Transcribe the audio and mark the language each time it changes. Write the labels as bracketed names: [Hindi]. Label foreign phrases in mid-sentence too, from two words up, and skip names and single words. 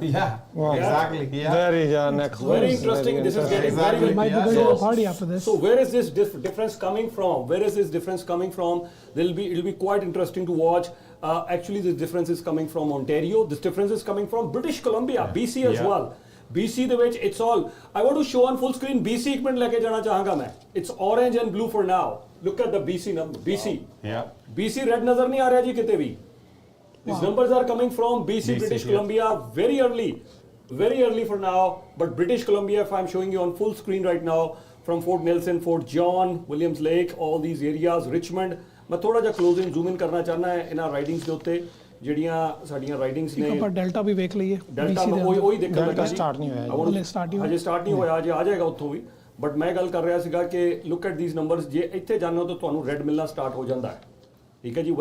[English] Yeah, exactly. Yeah. There is next. Very interesting. This is getting very, very Might be going to a party after this. So where is this difference coming from? Where is this difference coming from? It'll be quite interesting to watch. Actually, this difference is coming from Ontario. This difference is coming from British Columbia, BC as well. [Punjabi] BC ਦੇ ਵਿੱਚ [English] it's all. I want to show on full screen BC. [Punjabi] ਇੱਕ ਮਿੰਟ ਲੈ ਕੇ ਜਾਣਾ ਚਾਹਾਂਗਾ ਮੈਂ. [English] It's orange and blue for now. Look at the BC number. BC. Yeah. BC red [Punjabi] ਨਜ਼ਰ ਨਹੀਂ ਆ ਰਿਹਾ ਜੀ ਕਿਤੇ ਵੀ. [English] These numbers are coming from BC, British Columbia, very early for now. But British Columbia, if I'm showing you on full screen right now, from Fort Nelson, Fort John, Williams Lake, all these areas, Richmond. [Punjabi] ਮੈਂ ਥੋੜਾ ਜਿਹਾ [English] close in zoom in [Punjabi] ਕਰਨਾ ਚਾਹੁੰਦਾ ਹਾਂ ਇਹਨਾਂ ਰਾਈਡਿੰਗਸ ਦੇ ਉੱਤੇ ਜਿਹੜੀਆਂ ਸਾਡੀਆਂ ਰਾਈਡਿੰਗਸ ਨੇ। ਆਪਾਂ ਡੈਲਟਾ ਵੀ ਵੇਖ ਲਈਏ। ਡੈਲਟਾ ਉਹੀ ਦੇਖਣ ਲੱਗਾ ਜੀ। ਸਟਾਰਟ ਨਹੀਂ ਹੋਇਆ ਹਜੇ ਸਟਾਰਟ ਨਹੀਂ ਹੋਇਆ, ਅਜੇ ਆ ਜਾਏਗਾ ਉੱਥੋਂ ਵੀ। ਬਟ ਮੈਂ ਗੱਲ ਕਰ ਰਿਹਾ ਸੀਗਾ ਕਿ [English] look at these numbers, [Punjabi] ਜੇ ਇੱਥੇ ਜਾਂਦੇ ਹੋ ਤਾਂ ਤੁਹਾਨੂੰ ਰੈੱਡ ਮਿਲਣਾ ਸਟਾਰਟ ਹੋ ਜਾਂਦਾ ਹੈ, ਠੀਕ ਹੈ ਜੀ।